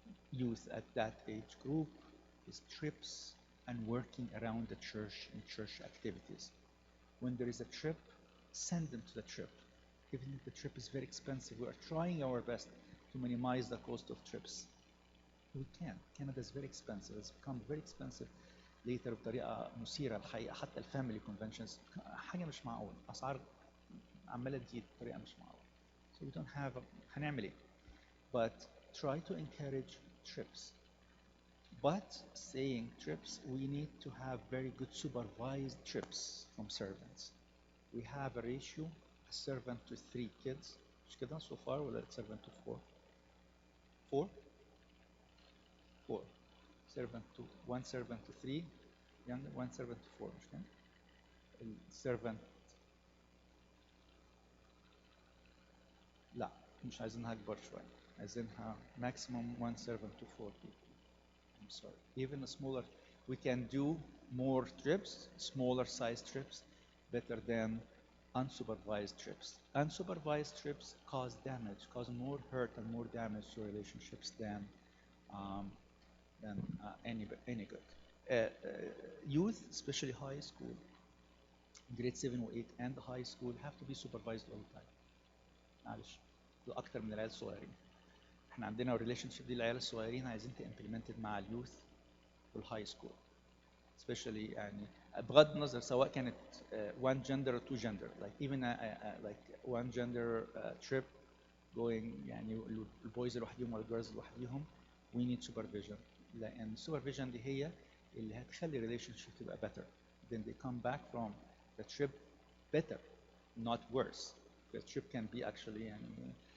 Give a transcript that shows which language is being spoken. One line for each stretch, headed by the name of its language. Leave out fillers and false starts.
English: youth at that age group is trips and working around the church and church activities. When there is a trip, send them to the trip. Even if the trip is very expensive, we are trying our best to minimize the cost of trips. We can. Canada is very expensive. It's become very expensive later
Arabic: بطريقة مثيرة الحقيقة. حتى الفاميلي كونفنشنز حاجة مش معقول. أسعار عمالة تزيد بطريقة مش معقول.
English: So we don't have
Arabic: هنعمل إيه؟
English: But try to encourage trips. But saying trips, we need to have very good supervised trips from servants. We have a ratio, a servant to 3 kids.
Arabic: مش كده
English: so far
Arabic: ولا
English: servant to 4? 4? 4. Servant to 1 servant to 3 younger, 1 servant to 4
Arabic: مش كده؟ السيرفنت لا مش عايزينها أكبر شوية. عايزينها
English: maximum 1 servant to 4 people. I'm sorry. Even a smaller, we can do more trips, smaller size trips, better than unsupervised trips. Unsupervised trips cause damage, cause more hurt and more damage to relationships than um, any good. Youth, especially high school, grade 7 و 8 and high school have to be supervised all the time.
Arabic: معلش أكتر من العيال الصغيرين. احنا عندنا الريليشن شيب دي العيال الصغيرين عايزين ت
English: implemented
Arabic: مع اليوث والهاي سكول
English: especially
Arabic: يعني بغض النظر سواء كانت
English: one gender or two gender like even like one gender trip going
Arabic: يعني البويز لوحدهم والجيرلز لوحدهم
English: we need supervision
Arabic: لأن
English: supervision
Arabic: دي هي اللي هتخلي
English: relationship
Arabic: تبقى
English: better then they come back from the trip better not worse the trip can be actually
Arabic: يعني